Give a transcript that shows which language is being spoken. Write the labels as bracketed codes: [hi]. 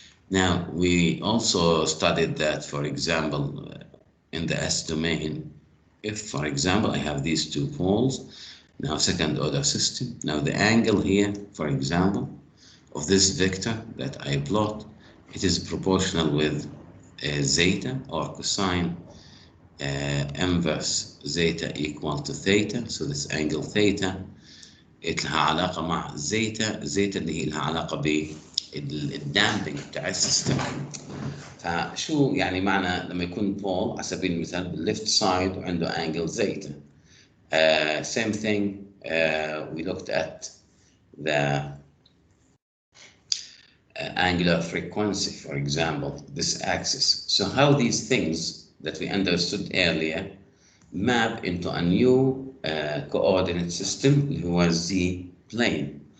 [en] Now, we also studied that, for example, in the S domain, if, for example, I have these two poles, now second order system, now the angle here, for example, of this vector that I plot, it is proportional with zeta or cosine inverse zeta equal to theta. So this angle theta [ar] لها علاقة مع زيتا اللي هي لها علاقة بالدامبنج بتاع السيستم. فشو يعني معنى لما يكون بول على سبيل المثال بالليفت سايد وعنده انجل زيتا. [en] Same thing, we looked at the angular frequency, for example, this axis. So how these things that we understood earlier map into a new coordinate system [ar] اللي هو [en] Z plane.